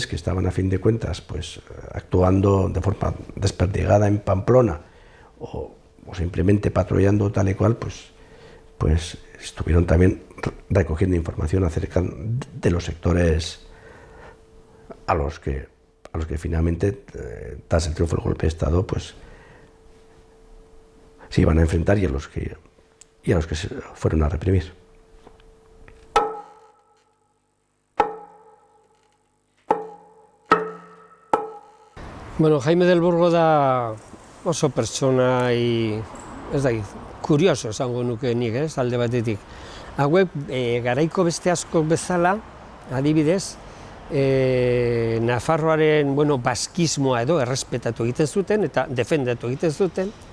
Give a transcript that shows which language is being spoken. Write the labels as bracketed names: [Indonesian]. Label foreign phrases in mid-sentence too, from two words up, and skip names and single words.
[Spanish] que estaban, a fin de cuentas, actuando de forma desperdigada en Pamplona o simplemente patrullando tal y cual, pues estuvieron también recogiendo información acerca de los sectores a los que finalmente, tras el triunfo del golpe de Estado, pues se iban a enfrentar y a los que se fueron a reprimir. [Basque] Bueno, Jaime del Burgo da oso pertsona kurioso esango nuke nik, alde batetik. Hauek garaiko beste askok bezala, adibidez, Nafarroaren baskismoa edo errespetatu egiten zuten eta defendatu egiten zuten.